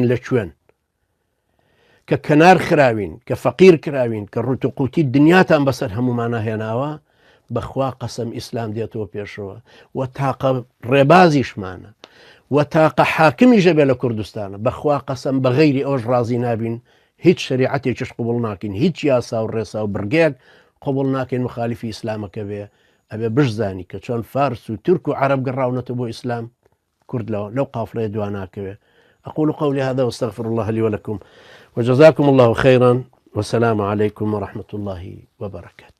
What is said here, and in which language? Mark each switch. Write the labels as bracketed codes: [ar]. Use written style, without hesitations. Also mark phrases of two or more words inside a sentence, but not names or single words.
[ckb] لە کوێن کە کەنار خراوین کە فەقیر کراوین کە ڕوتوقوتی دنیاتان بەسەر هەمومانە هێناوە بەخوا قەسەم ئیسلام دێتەوە پێشەوە و تاقە ڕێبازیشمانە و تاقە حاکمی ژەبێ لە کوردستانە بەخوا قەسەم بە غەیری ئەوش ڕازی نابین هیچ شریعەتێکیش قبوڵ ناکەین هیچ یاسا و ڕێسا و برگێک قبوڵ ناکەین مخالیفی ئیسلامەکە بێ ئەبێ بشزانی کە چۆن فارس و تورک و عەرەب گەڕاونەتە بۆ ئیسلام کورد لەو قافڵەیە دواناکەوێ. [ar] أقول قولي هذا واستغفر الله لي ولكم وجزاكم الله خيرا والسلام عليكم ورحمة الله وبركاته.